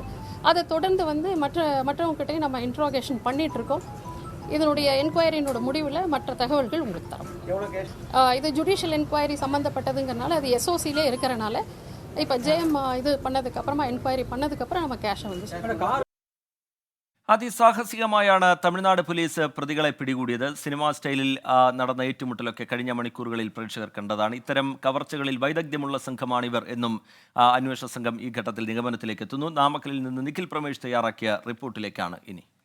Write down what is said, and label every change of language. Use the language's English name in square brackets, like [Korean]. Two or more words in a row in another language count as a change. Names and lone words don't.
[Tamil] அதை தொடர்ந்து மற்றவங்ககிட்டையும் நம்ம இன்ட்ரோகேஷன் பண்ணிகிட்ருக்கோம். இதனுடைய என்கொயரினோட முடிவில் மற்ற தகவல்கள் உங்களுக்கு தரும். இது [English] judicial enquiry [Tamil] சம்மந்தப்பட்டதுங்கிறனால அது SOCலே இருக்கிறனால இப்போ JM இது பண்ணதுக்கப்புறமா என்கொயரி பண்ணதுக்கப்புறம் நம்ம கேஷை [Malayalam] അതിസാഹസികമായാണ് തമിഴ്നാട് പോലീസ് പ്രതികളെ പിടികൂടിയത്. സിനിമാ സ്റ്റൈലിൽ നടന്ന ഏറ്റുമുട്ടലൊക്കെ കഴിഞ്ഞ മണിക്കൂറുകളിൽ പ്രേക്ഷകർ കണ്ടതാണ്. ഇത്തരം കവർച്ചകളിൽ വൈദഗ്ധ്യമുള്ള സംഘമാണിവർ എന്നും അന്വേഷണ സംഘം ഈ ഘട്ടത്തിൽ നിഗമനത്തിലേക്ക് എത്തുന്നു. നാമക്കലിൽ നിന്ന് നിഖിൽ പ്രമേഷ് തയ്യാറാക്കിയ റിപ്പോർട്ടിലേക്കാണ് ഇനി.